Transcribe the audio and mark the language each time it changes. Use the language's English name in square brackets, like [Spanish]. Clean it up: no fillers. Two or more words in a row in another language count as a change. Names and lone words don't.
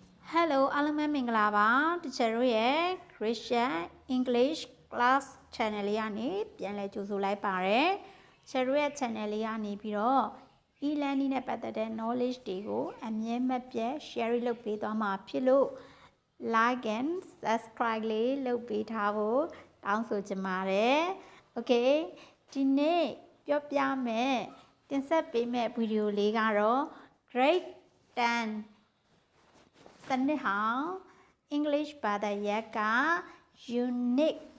[Burmese] Hello အားလုံးပဲမင်္ဂလာပါတချယ်တို့ရဲ့ Christian English Class Channel လေးကနေပြန်လည်ကြိုဆိုလိုက်ပါတယ်တ ချယ်တို့ရဲ့ Channel လေးကနေပြီးတော့ e-learning နဲ့ပတ်သက်တဲ့ knowledge တွေကိုအမြဲမပြတ် share လုပ်ပေးသွားမှာဖြစ်လို့ [English] like and subscribe [Burmese] လေးလုပ်ပေးထားဖို့တောင်းဆိုချင်ပါတယ် Okay ဒီနေ့ပြောပြမယ်တင်ဆက်ပေးမယ့် video လေးကတော့ grade 10စနစ်ဟောင်း English ဘာသာရပ်က Unit